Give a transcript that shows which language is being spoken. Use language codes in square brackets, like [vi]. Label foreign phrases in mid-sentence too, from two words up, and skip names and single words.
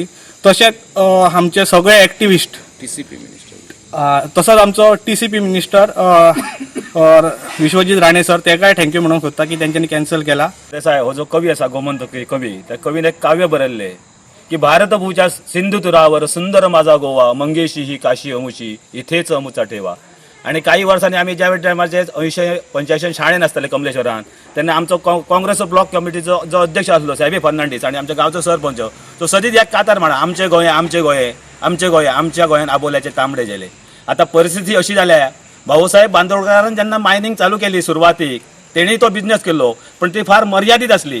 [kok] तशेंच आमचे सगळे एक्टिविस्ट [en] TCP minister, [kok] तसोच आमचो [en] TCP minister [kok] विश्वजीत राणे सर, तेकाय थँक्यू म्हणूंक सोदता की तेंच्यांनी कॅन्सल केला। देसाय हो जो कवी आसा, गोमंतकी कवी, त्या कवीन एक काव्य बरयल्लें की [mr] भारतभूच्या सिंधू तुरावर सुंदर माझा गोवा, मंगेशी ही काशी अमुची, इथेच अमुचा ठेवा। [kok] आणि काही वर्सांनी आमी ज्या टायमाचे 80-85 शाळेन आसतले कमलेश्वरान, तेन्ना आमचो काँग्रेस ब्लॉक कमिटीचो जो अध्यक्ष आसलो साहेबी फर्नांडीस आनी आमच्या गांवचो सरपंच, तो सदीच एक कातार म्हणा, आमचे गोंय आमचे गोंय आमचे गोंय, आमच्या गोंयान आबोल्याचे तांबडे गेले। आता परिस्थिती अशी जाल्या, भाऊसाहेब बांदोडकरान जेन्ना मायनिंग चालू केली सुरवातीक, तेणी तो बिझनेस केलो, पण ती फार मर्यादित आसली।